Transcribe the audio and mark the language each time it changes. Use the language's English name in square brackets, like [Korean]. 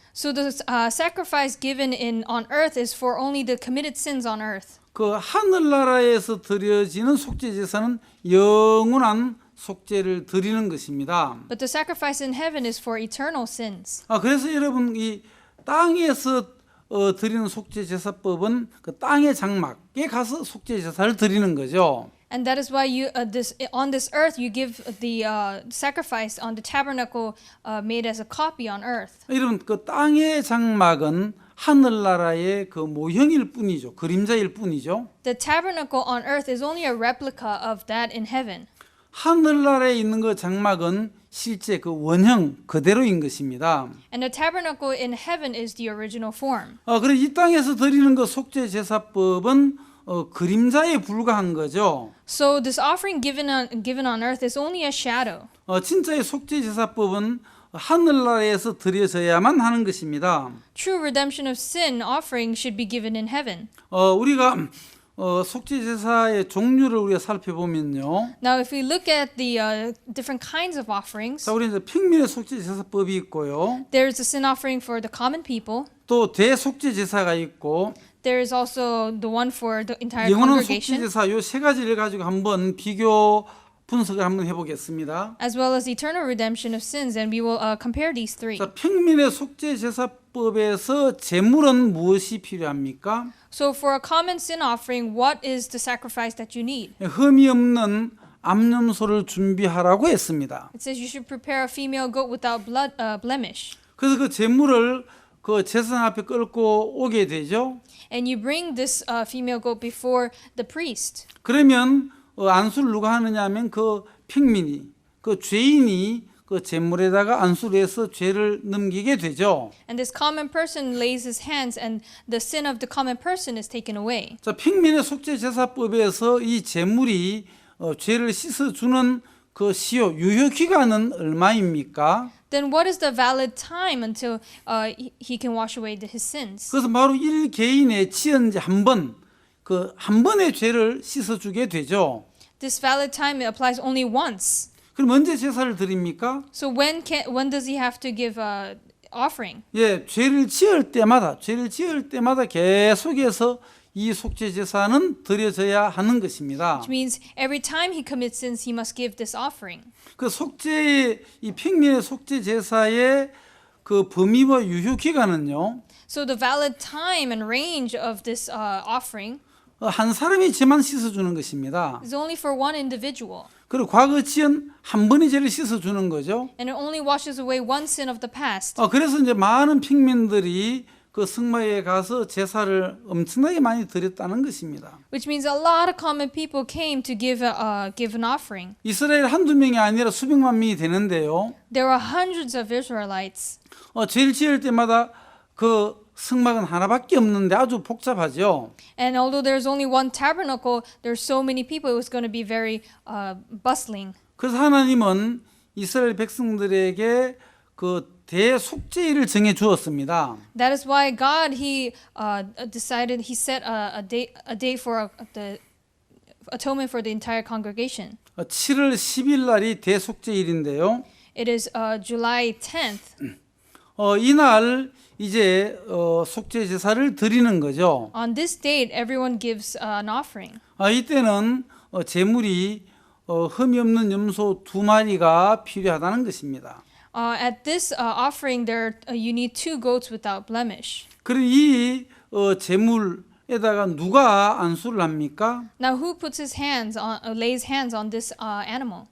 [English] So the sacrifice given on earth is for only the committed sins on earth. [Korean] 그 하늘나라에서 드려지는 속죄제사는 영원한 속죄를 드리는 것입니다. [English] But the sacrifice in heaven is for eternal sins. [Korean] 그래서 여러분 이 땅에서 드리는 속죄제사법은 그 땅의 장막에 가서 속죄제사를 드리는 거죠. [English] And that is why on this earth you give the sacrifice on the tabernacle made as a copy on earth. [Korean] 여러분 그 땅의 장막은 하늘나라의 그 모형일 뿐이죠. 그림자일 뿐이죠. [English] The tabernacle on earth is only a replica of that in heaven. [Korean] 하늘나라에 있는 그 장막은 실제 그 원형 그대로인 것입니다. [English] And the tabernacle in heaven is the original form. [Korean] 그래서 이 땅에서 드리는 그 속죄 제사법은 그림자에 불과한 거죠. [English] So this offering given on earth is only a shadow. [Korean] 진짜의 속죄 제사법은 하늘나라에서 드려져야만 하는 것입니다. [English] True redemption of sin offering should be given in heaven. [Korean] 우리가 속죄 제사의 종류를 우리가 살펴보면요. [English] Now, if we look at the different kinds of offerings, [Korean] 자, 우리 이제 평민의 속죄 제사법이 있고요. [English] there is a sin offering for the common people. [Korean] 또 대속죄 제사가 있고 [English] There is also the one for the entire [Korean] 영원한 속죄 [English] congregation, [Korean] 제사 요 세 가지를 가지고 한번 비교 분석을 한번 해보겠습니다. [English] as well as eternal redemption of sins, and we will compare these three. [Korean] 자, 평민의 속죄 제사법에서 제물은 무엇이 필요합니까? [English] So, for a common sin offering, what is the sacrifice that you need? [Korean] 흠이 없는 암염소를 준비하라고 했습니다. [English] It says you should prepare a female goat without blemish. [Korean] 그래서 그 제물을 그 제사장 앞에 끌고 오게 되죠. [English] And you bring this female goat before the priest. [Korean] 그러면 안수를 누가 하느냐 하면 그 평민이, 그 죄인이 그 제물에다가 안수를 해서 죄를 넘기게 되죠. [English] And this common person lays his hands and the sin of the common person is taken away. [Korean] 자, 평민의 속죄 제사법에서 이 제물이 죄를 씻어주는 그 시효, 유효 기간은 얼마입니까? [English] Then what is the valid time until he can wash away his sins? [Korean] 그것은 바로 일 개인의 치연제 한 번, 그 한 번의 죄를 씻어주게 되죠. [English] This valid time it applies only once. [Korean] 그럼 언제 제사를 드립니까? [English] So when does he have to give offering? [Korean] 예, 죄를 지을 때마다 계속해서 이 속죄 제사는 드려져야 하는 것입니다. [English] Which means every time he commits sins, he must give this offering. [Korean] 그 속죄의 이 평민의 속죄 제사의 그 범위와 유효 기간은요. [English] So the valid time and range of this offering [Korean] 한 사람이 죄만 씻어주는 것입니다. [English] is only for one individual. [Korean] 그리고 과거 지은 한 번의 죄를 씻어주는 거죠. [English] And it only washes away one sin of the past. [Korean] 그래서 이제 많은 평민들이 그 성막에 가서 제사를 엄청나게 많이 드렸다는 것입니다. [English] Which means a lot of common people came to give an offering. [Korean] 이스라엘 한두 명이 아니라 수백만 명이 되는데요. [English] There were hundreds of Israelites. [Korean] 죄를 지을 때마다 그 성막은 하나밖에 없는데 아주 복잡하죠. [English] And although there's only one tabernacle, there's so many people, it was going to be very bustling. [Korean] 그래서 하나님은 이스라엘 백성들에게 그 대속죄일을 정해 주었습니다. [English] That is why God he set a day for the atonement for the entire congregation. [Korean] 7월 10일 날이 대속죄일인데요. [English] It is July 10th. [Korean] 이날 이제 속죄 제사를 드리는 거죠. [English] On this date, everyone gives an offering. [Korean] 이때는 제물이 흠이 없는 염소 2마리가 필요하다는 것입니다. [English] At this offering, you need 2 goats without blemish. [Korean] 그리고 이 제물에다가 누가 안수를 합니까? [English] Now, who puts lays hands on this animal?